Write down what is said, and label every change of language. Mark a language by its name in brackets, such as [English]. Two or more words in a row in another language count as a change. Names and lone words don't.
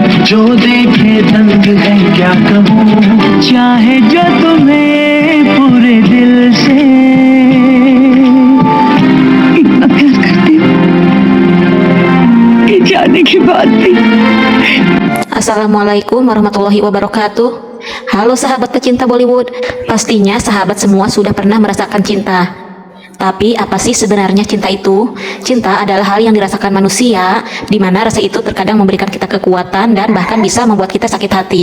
[Hindi] जो देखे दंग है क्या कहूँ चाहे जो तुम्हें पूरे दिल से इतना प्यार करती हूँ ये जाने के बाद भी। [Arabic] السلام عليكم ورحمة الله وبركاته. [Indonesian] Halo sahabat pecinta Bollywood. Pastinya sahabat semua sudah pernah merasakan cinta. Tapi apa sih sebenarnya cinta itu? Cinta adalah hal yang dirasakan manusia, di mana rasa itu terkadang memberikan kita kekuatan dan bahkan bisa membuat kita sakit hati.